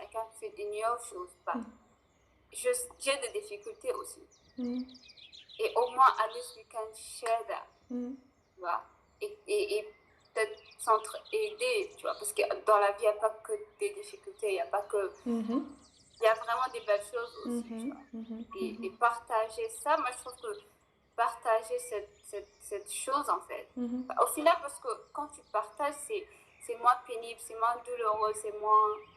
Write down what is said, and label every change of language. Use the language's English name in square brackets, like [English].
[English] I can't fit in your shoes. [French] Bah, j'ai des difficultés aussi. Et au moins, [English] at least we can share that. [French] Tu vois? Et peut-être s'entraider, tu vois, parce que dans la vie, il n'y a pas que des difficultés, il n'y a pas que... Il y a vraiment des belles choses aussi, tu vois. Et partager ça, moi, je trouve que partager cette chose, en fait, au final, parce que quand tu partages, c'est moins pénible, c'est moins douloureux, c'est moins...